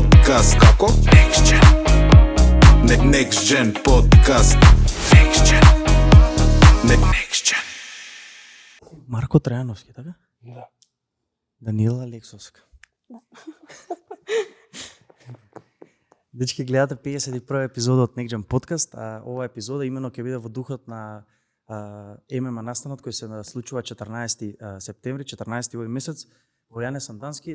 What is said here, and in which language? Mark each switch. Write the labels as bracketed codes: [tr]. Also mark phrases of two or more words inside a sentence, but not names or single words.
[mk] подкаст. Како? Next Gen. Next Gen подкаст. Next Gen. Next Gen. Марко Трајановски, така? Да. Даниела Алексовска. Да. Дечки, гледате 51 епизода од Next Gen подкаст, а оваа епизода имено ќе биде во духот на ММА настанот кој се случува 14 септември, 14 овој месец во Јане Сандански.